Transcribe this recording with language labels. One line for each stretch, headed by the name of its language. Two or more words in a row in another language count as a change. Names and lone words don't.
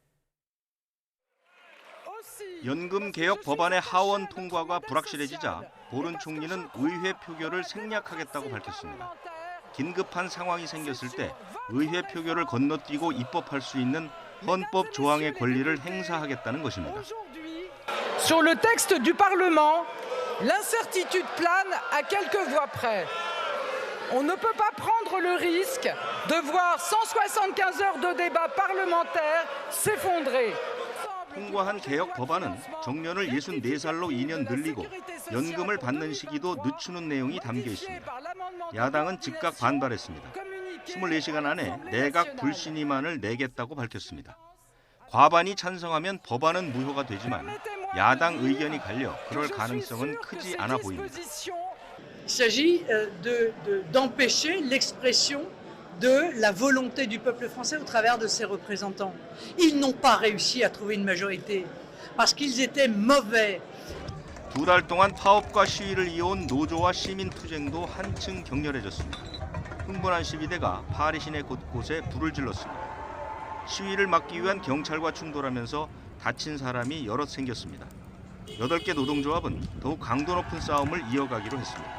Korean: 연금 개혁 법안의 하원 통과가 불확실해지자 보른 총리는 의회 표결을 생략하겠다고 밝혔습니다. 긴급한 상황이 생겼을 때 의회 표결을 건너뛰고 입법할 수 있는 헌법 조항의 권리를 행사하겠다는 것입니다.
French: Sur le texte du Parlement, l'incertitude plane à quelques voix près. On ne peut pas prendre le risque de voir 175 heures de débat parlementaire s'effondrer.
Korean: 통과한 개혁 법안은 정년을 64살로 2년 늘리고 연금을 받는 시기도 늦추는 내용이 담겨 있습니다. 야당은 즉각 반발했습니다. 24시간 안에 내각 불신임안을 내겠다고 밝혔습니다. 과반이 찬성하면 법안은 무효가 되지만 야당 의견이 갈려 그럴 가능성은 크지 않아 보입니다.
French: Il s'agit d'empêcher l'expression de la volonté du peuple français au travers de ses représentants. Ils n'ont pas réussi à trouver une majorité parce qu'ils étaient mauvais.
Korean: 2달 동안 파업과 시위를 이어온 노조와 시민 투쟁도 한층 격렬해졌습니다. 흥분한 시위대가 파리 시내 곳곳에 불을 질렀습니다. 시위를 막기 위한 경찰과 충돌하면서 다친 사람이 여럿 생겼습니다. 8개 노동조합은 더욱 강도 높은 싸움을 이어가기로 했습니다.